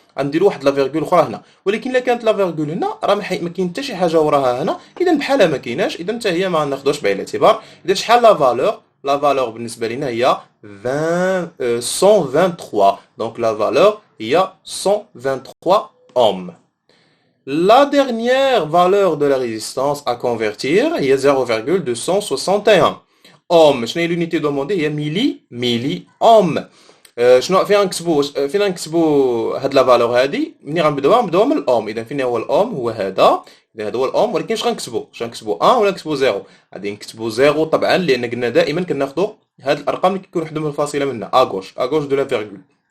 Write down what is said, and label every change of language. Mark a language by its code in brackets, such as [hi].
[ar] غنديروا واحد لا فيرغول اخرى هنا ولكن الا كانت لا فيرغول هنا راه ما كاين حتى شي حاجه وراها هنا اذا بحالها ما كايناش اذا حتى هي ما ناخذوش بعين الاعتبار اذا شحال لا فالور بالنسبه لنا هي 123 دونك لا فالور هي 123 اوم. [fr] La dernière valeur de la résistance à convertir هي 0,261 ohm. [ar] شنو هي [fr] l'unité demandée [ar] هي ميلي ohm. شنو فين نكتبوا هاد لا فالور هادي منين غنبداوها من الاوم اذا فين هو الاوم هو هذا اذا هذا هو الاوم ولكن اش غنكتبوا 1 ولا نكتبوا 0 غادي نكتبوا 0 طبعا لان قلنا دائما كناخذوا هاد الارقام اللي كيكونوا حدا من الفاصله منا اغوش دو لا فيرغول